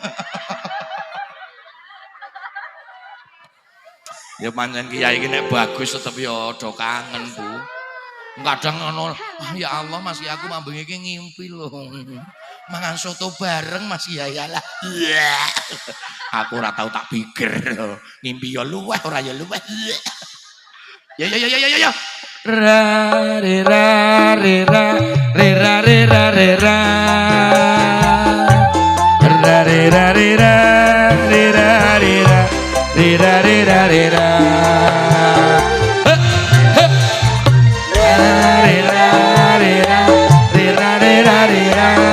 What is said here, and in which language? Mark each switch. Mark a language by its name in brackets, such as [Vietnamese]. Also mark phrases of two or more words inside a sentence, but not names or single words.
[Javanese] Ya pancen kiai iki nek bagus tetep ya do kangen, Bu. Kadang ngono, ya Allah Mas aku mambeng iki ngimpi lho. Mangan soto bareng Mas ya lah. Aku ora tau tak pikir. Ngimpi ya luweh ora ya luweh. Ya. Ra re ra re ra re ra re ra re ra. Ra re ra re ra re ra re ra. Rira rira rira rira rira rira rira rira